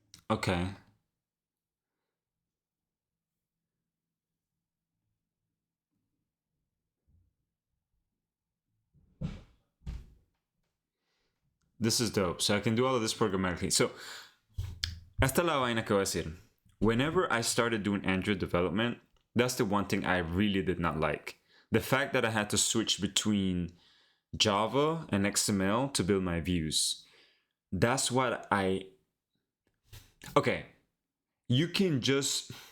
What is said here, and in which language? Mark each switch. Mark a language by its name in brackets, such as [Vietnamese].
[English] Okay. This is dope. So I can do all of this programmatically. [Spanish] So, esta la vaina que voy a decir. [English] Whenever I started doing Android development, that's the one thing I really did not like. The fact that I had to switch between Java and XML to build my views. That's what I... Okay. You can just...